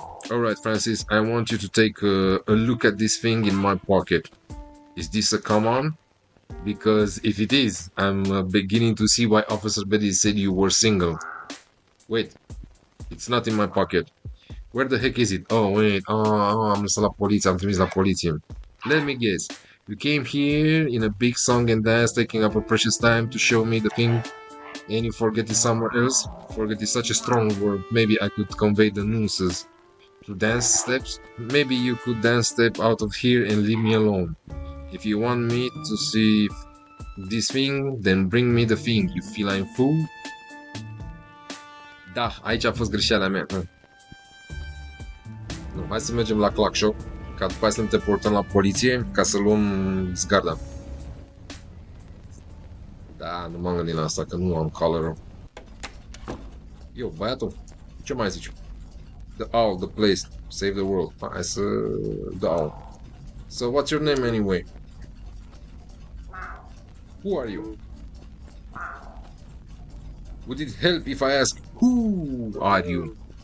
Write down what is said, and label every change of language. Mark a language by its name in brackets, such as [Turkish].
[English] Alright, Francis, I want you to take a look at this thing in my pocket. Is this a come on? Because if it is, I'm beginning to see why Officer Betty said you were single. Wait, it's not in my pocket. Where the heck is it? Oh, wait, [Romanian] am lăsat la poliție, am trimis la poliție. [English] Let me guess. You came here in a big song and dance, taking up a precious time to show me the thing, and you forget it somewhere else? Forget is such a strong word. Maybe I could convey the nuances. To dance steps? Maybe you could dance step out of here and leave me alone. If you want me to see this thing, then bring me the thing. You feel I'm fool? [Romanian] Da, aici a fost greșeala mea. Nu, hai să mergem la Clock Shop, ca după aia să ne teleportăm la poliție, ca să luăm zgarda. Da, nu m-am gândit la asta, că nu am color. Eu, băiatul, ce mai zici? [English] The owl, the place, save the world. [Romanian] Hai să... [English] The owl. So, what's your name anyway? Who are you? Would it help if I ask, who are you?